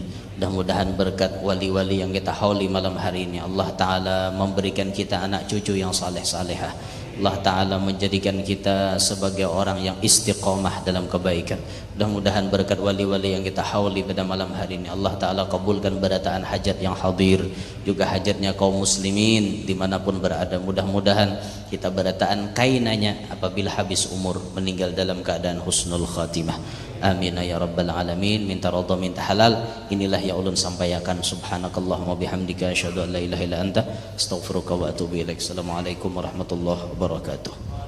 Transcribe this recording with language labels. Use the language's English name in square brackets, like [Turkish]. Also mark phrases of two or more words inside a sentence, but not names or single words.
[Indonesian] Mudah-mudahan berkat wali-wali yang kita hauli malam hari ini Allah Ta'ala memberikan kita anak cucu yang saleh-salehah. Allah Ta'ala menjadikan kita sebagai orang yang istiqomah dalam kebaikan. Mudah-mudahan berkat wali-wali yang kita hauli pada malam hari ini Allah Ta'ala kabulkan berataan hajat yang hadir, juga hajatnya kaum muslimin dimanapun berada. Mudah-mudahan kita berataan kainanya apabila habis umur meninggal dalam keadaan [Arabic] حسن الخاتمة. آمين يا رب العالمين. [Indonesian] Minta radha minta halal. Inilah yang ulun sampaikan. [Arabic] سبحانك اللهم وبحمدك أشهد أن لا إله إلا أنت أستغفرك وأتوب إليك. السلام عليكم ورحمة الله وبركاته.